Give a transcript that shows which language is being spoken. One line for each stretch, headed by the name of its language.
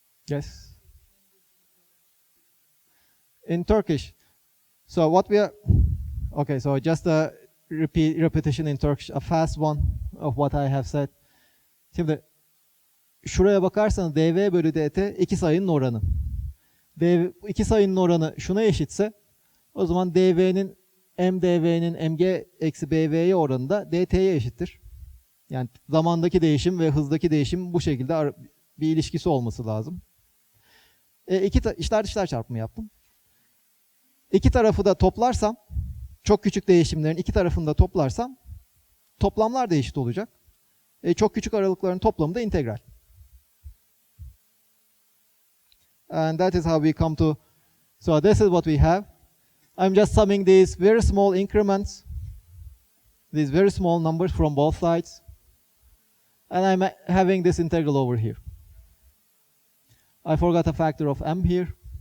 English: Yes? In Turkish. So what we are... Okay, so just a repetition in Turkish, a fast one of what I have said.
Turkish: Şimdi şuraya bakarsanız dv bölü dt iki sayının oranı. İki sayının oranı şuna eşitse o zaman dv'nin mdv'nin mg eksi bv'ye oranı da dt'ye eşittir. Yani zamandaki değişim ve hızdaki değişim bu şekilde bir ilişkisi olması lazım. İçler dışlar çarpımı yaptım. İki tarafı da toplarsam, çok küçük değişimlerin iki tarafını da toplarsam toplamlar da eşit olacak. Çok küçük aralıkların toplamı da integral.
English: And that is how we come to, so this is what we have. I'm just summing these very small increments, these very small numbers from both sides. And I'm having this integral over here. I forgot a factor of m here.